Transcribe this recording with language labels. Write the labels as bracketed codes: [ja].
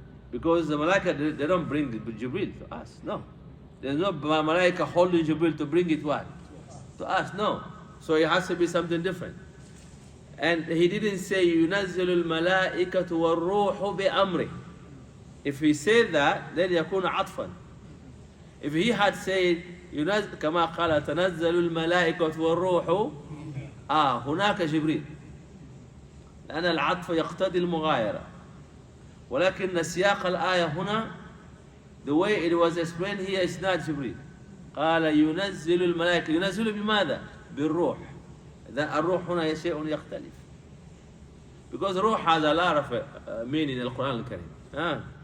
[en] Because the malaika, they don't bring Jibril to us. No. There's no malaika holding Jibril to bring it what? To us. No. So it has to be something different. And he didn't say ينزل الملائكة والروح بأمره. If he said that, then يكون عطفا. [ar] If he had said كما قال تنزل الملائكة والروح هناك جبريل. لأن العطف يقتضي المغايرة. [en] ولكن سياق الآية هنا, the way it was explained here is not جبريل. [ar] قال ينزل الملائكة. ينزل بماذا؟ بالروح. الروح هنا شيء يختلف. [en] Because روح has a lot of meaning in the Quran al-Karim.